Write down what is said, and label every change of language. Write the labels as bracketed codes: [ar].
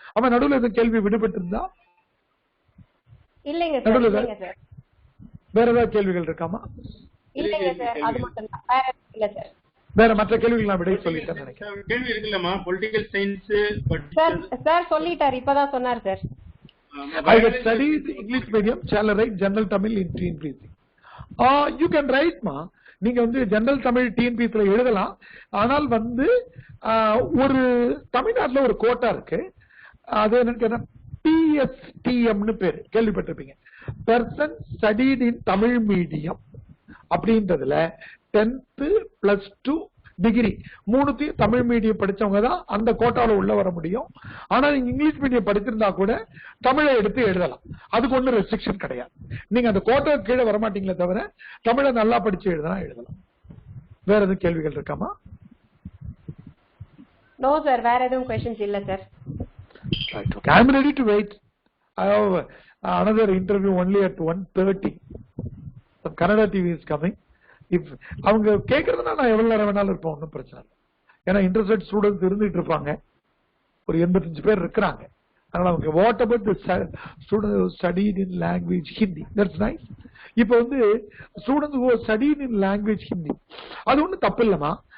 [ta] ஆமா, நடுவில் எதுவும் கேள்வி விடுபட்டு இருந்தா? இல்லைங்க சார். வேற ஏதாவது கேள்விகள் இருக்காமா? இல்லைங்க சார், அது மட்டும் தான், வேற இல்ல சார். வேற மற்ற கேள்விகள் நான் விடை சொல்லிட்டேன் நினைக்கிறேன். கேள்வி இருக்குல்லமா, பொலிட்டிக்கல் சயின்ஸ் சார் சொல்லிட்டாரு, இப்பதான் சொன்னார் sir. [en] I have studied English medium, shall I write general Tamil in TNPSC? You can write ma. [ta] நீங்க வந்து ஜெனரல் தமிழ் டிஎன்பிஎஸ்சில எழுதலாம். ஆனால் வந்து ஒரு தமிழ்நாட்டில் ஒரு கோட்டா இருக்கு, அது என்னன்னு PSTM பேரு, கேள்விப்பட்டிருப்பீங்க. [en] person studied in Tamil medium [ta] அப்படின்றதுல 10th +2 டிகிரி 3த்தையும் தமிழ் மீடியம் படிச்சவங்க தான் அந்த கோட்டாவில் உள்ள வர முடியும். ஆனா நீங்க இங்கிலீஷ் மீடியம் படிச்சிருந்தா கூட தமிழை எடுத்து எழுதலாம், அதுக்கு ஒன்றும் ரெஸ்ட்ரிக்ஷன் கிடையாது. நீங்க அந்த கோட்டா கீழே வரமாட்டீங்களே தவிர தமிழை நல்லா படிச்சு எழுதலாம். வேற எதுவும் கேள்விகள் இருக்காமா? நோ சார், வேற எதுவும் क्वेश्चंस இல்ல sir. [en] Right, okay. I'm ready to wait. I have another interview only at 1:30. Some Kannada TV is coming. If [ta] அவங்க கேட்கறதுனா நான் எவ்வளவு நேரம் வேணாலும் இருப்போம், ஒன்றும் பிரச்சனை இல்லை. ஏன்னா இன்ட்ரெஸ்டட் ஸ்டூடெண்ட்ஸ் இருந்துட்டு இருப்பாங்க, ஒரு 85 பேர் இருக்கிறாங்க. அதனால அவங்க [en] What about the student studied in language Hindi, that's nice. [ta] இப்போ வந்து [en] students who studied in language Hindi, [ta] அது ஒன்றும் தப்பு இல்லைமா.